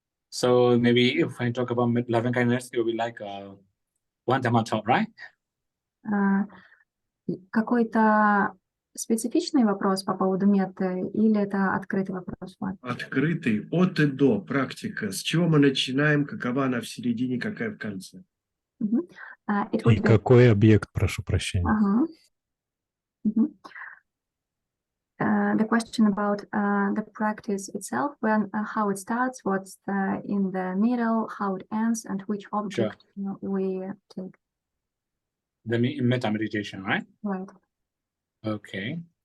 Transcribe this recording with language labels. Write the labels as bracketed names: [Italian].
[English] So maybe if I talk about loving kindness, it will be like one Dhamma talk, right? [Russian] Какой-то специфичный вопрос по поводу метты или это открытый вопрос? Открытый, от и до практика. С чего мы начинаем, какова она в середине, какая в конце? И какой объект, прошу прощения? [English] The question about the practice itself, when how it starts, what's in the middle, how it ends, and which object we take. The metta meditation, right? Right. Okay.